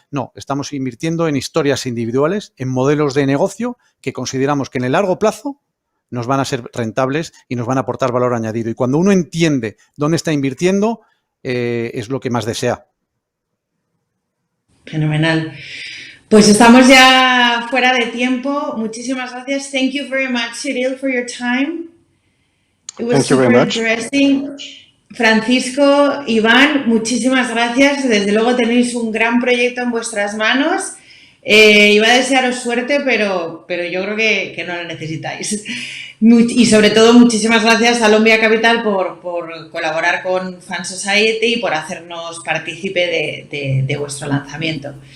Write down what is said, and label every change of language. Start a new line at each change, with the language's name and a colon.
Spanish: No, estamos invirtiendo en historias individuales, en modelos de negocio que consideramos que en el largo plazo nos van a ser rentables y nos van a aportar valor añadido. Y cuando uno entiende dónde está invirtiendo, es lo que más desea. Fenomenal. Pues estamos ya fuera de tiempo. Muchísimas gracias.
English: Thank you very much, Cyril, for your time. It was super interesting.
Spanish: Francisco, Iván, muchísimas gracias. Desde luego tenéis un gran proyecto en vuestras manos. Iba a desearos suerte, pero yo creo que no lo necesitáis. Y sobre todo, muchísimas gracias a LONVIA Capital por colaborar con Fan Society y por hacernos partícipe de vuestro lanzamiento.